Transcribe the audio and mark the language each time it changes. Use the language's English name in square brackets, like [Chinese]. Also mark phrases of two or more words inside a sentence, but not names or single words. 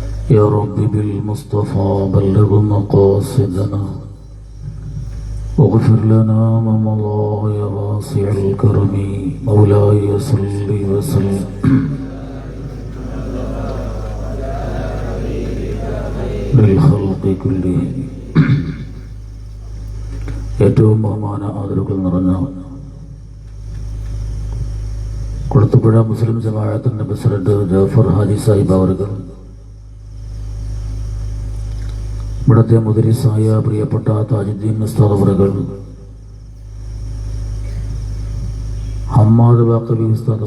[Arabic] يا رب بالمصطفى بلغ مقاصدنا واغفر لنا ما مضى يا واسع الكرم مولاي صل وسلم للخلق كلهم. [Malayalam] ഏറ്റവും ബഹുമാന ആദരവുകൾ നിറഞ്ഞ കുളത്തുപുഴ മുസ്ലിം ജമാഅത്തിന്റെ പ്രസിഡന്റ് ജാഫർ ഹാജി സാഹിബ് അവറുകൾ, ഇവിടുത്തെ മുദരിസായ പ്രിയപ്പെട്ട താജുദ്ദീൻ ഉസ്താദ് അവറുകൾ, ഹമ്മാദ് ബാഖവി ഉസ്താദ്